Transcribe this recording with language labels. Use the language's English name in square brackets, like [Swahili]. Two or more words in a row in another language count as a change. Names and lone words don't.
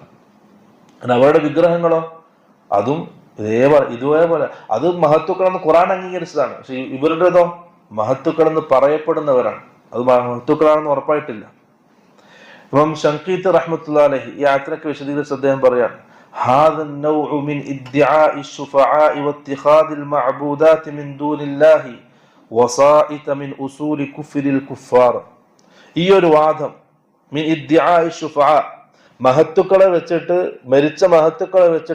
[Malayalam] അവരുടെ വിഗ്രഹങ്ങളോ അതും ഇതേപോലെ അത് മഹത്തുക്കളെന്ന് ഖുർആൻ അംഗീകരിച്ചതാണ്. പക്ഷെ ഇവരുടേതോ മഹത്തുക്കളെന്ന് പറയപ്പെടുന്നവരാണ്. അത് മഹത്തുക്കളാണെന്ന് ഉറപ്പായിട്ടില്ല. ഇമാം ശൻഖീത്ത് [Arabic] رحمة الله عليه [Malayalam] ഈ ആയത്തിനൊക്കെ വിശദീകരിച്ച് അദ്ദേഹം പറയാണ്, [Arabic] هذا النوع من ادعاء الشفعاء واتخاذ المعبودات من دون الله وسائط من أصول كفر الكفار. [Malayalam] ഈ ഒരു വാദം [Arabic] من ادعاء الشفعاء, [Malayalam] മഹത്തുക്കളെ വെച്ചിട്ട്, മരിച്ച മഹത്തുക്കളെ വെച്ചിട്ട്